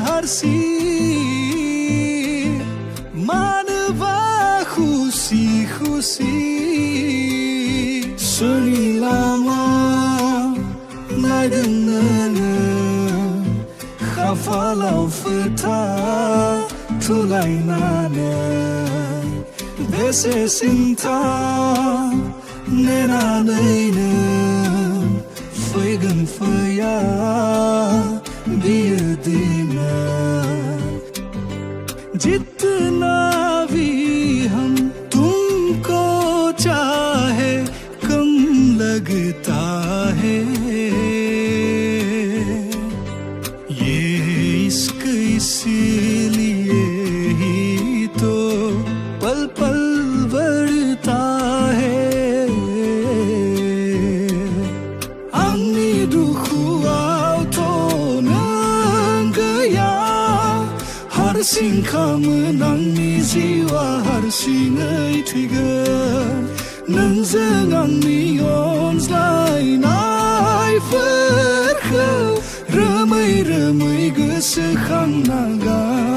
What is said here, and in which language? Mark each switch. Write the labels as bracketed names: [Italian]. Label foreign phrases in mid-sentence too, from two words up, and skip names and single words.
[Bodo] हारसिं मानोबा खुसि खुसि सोरनि लामा नायदों नोङो खाफालाव फोथा थुलायनानै बेसे सिन्था नेनानैनो फैगोन फैया [Hindi] बियो दिना जितना भी हम तुमको चाहे कम लगता है ये इश्क इसीलिए ही तो पल पल बढ़ता है [Bodo] आंनि दुखुआव नों गैया हारसिं खामोन आंनि जिउआ हारसिङै थैगोन नोंजों आंनि अनज्लायनायफोरखौ रोमै रोमै गोसोखांना